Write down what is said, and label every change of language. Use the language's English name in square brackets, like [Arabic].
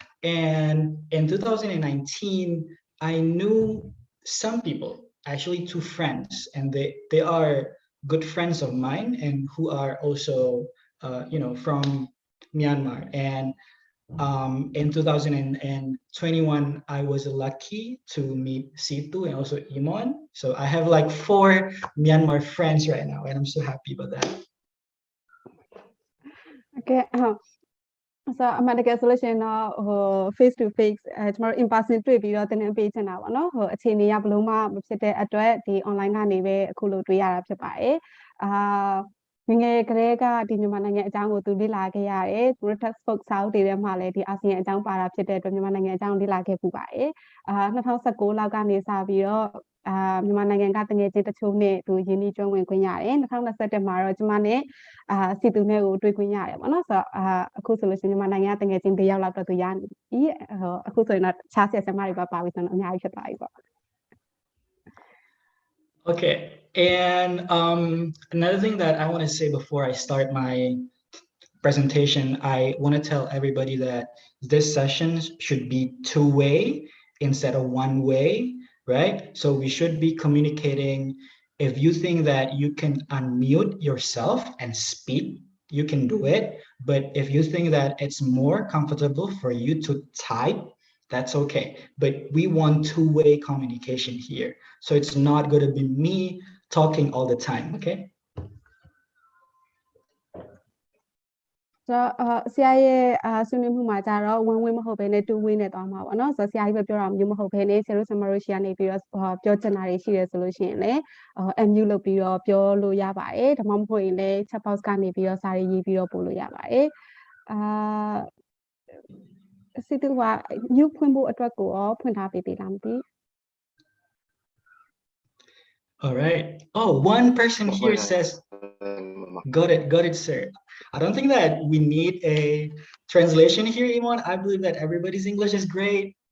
[English] And in 2019, I knew some people, actually 2 friends, and they are good friends of mine and who are also, from Myanmar. And in 2021, I was lucky to meet Situ and also Imon. So I have like 4 Myanmar friends right now, and I'm so happy about that. Okay. [Burmese] So အမှန်တကယ်ဆိုလို့ရှိရင်တော့ face to face ကျွန်တော်တို့ in person တွေ့ပြီးတော့သင်တန်းပေးချင်တာပေါ့နော်အခြေအနေကဘလို့မှမဖြစ်တဲ့အတွက်ဒီ online ကနေပဲအခုလိုတွေ့ရတာဖြစ်ပါတယ်ငယ်ကလေးကဒီမြန်မာနိုင်ငံအကြောင်းကိုသူလေ့လာခဲ့ရတယ်သူတို့ textbook စာအုပ်တွေထဲမှာလည်းဒီအာဆီယံအကြောင်းပါတာဖြစ်တဲ့အတွက်မြန်မာနိုင်ငံအကြောင်းလေ့လာခဲ့ပူပါတယ်2019လောက်ကနေစပြီးတော့ မြန်မာနိုင်ငံကတငယ်ချင်းတချို့နဲ့သူရင်းနှီးကျွမ်းဝင်ခွင့်ရတယ်2021မှာတော့ကျမနဲ့စီသူနဲ့ကိုတွေ့ခွင့်ရတယ်ပေါ့နော်ဆိုတော့အခုဆိုလို့ရှိရင်မြန်မာနိုင်ငံကတငယ်ချင်း4ယောက်လောက်တော့သူရနေပြီအခုဆိုရင်တော့ခြားဆက်ဆံမတွေပါပြီဆိုတော့အများကြီးဖြစ်သွားပြီပေါ့ [English] Okay, and another thing that I want to say before I start my presentation, I want to tell everybody that this session should be two-way instead of one-way, right? So we should be communicating. If you think that you can unmute yourself and speak, you can do it. But if you think that it's more comfortable for you to type, that's okay. But we want two-way communication here. So it's not going to be me talking all the time, okay? [Burmese] ဆိုတော့ဆရာရဲ့ဆွေးနွေးမှုမှာကြတော့ one way မဟုတ်ဘဲနဲ့ two way နဲ့သွားမှာပေါ့နော်ဆိုတော့ဆရာကြီးပဲပြောတာမျိုးမဟုတ်ဘဲနဲ့ဆရာတို့ဆရာမတို့ရှိကနေပြီးတော့ပြောချင်တာတွေရှိတယ်ဆိုလို့ရှိရင်လည်းMU လုပ်ပြီးတော့ပြောလို့ရပါတယ်ဒါမှမဟုတ်ရင်လည်း chat box ကနေပြီးတော့စာရေးရေးပြီးတော့ပို့လို့ရပါတယ်စီတူက new ဖွင့်ဖို့အတွက်ကိုရောဖွင့်ထားပေးလားမသိ [English] All right. Oh, one person here says, got it, sir. I don't think that we need a translation here, Iman. I believe that everybody's English is great.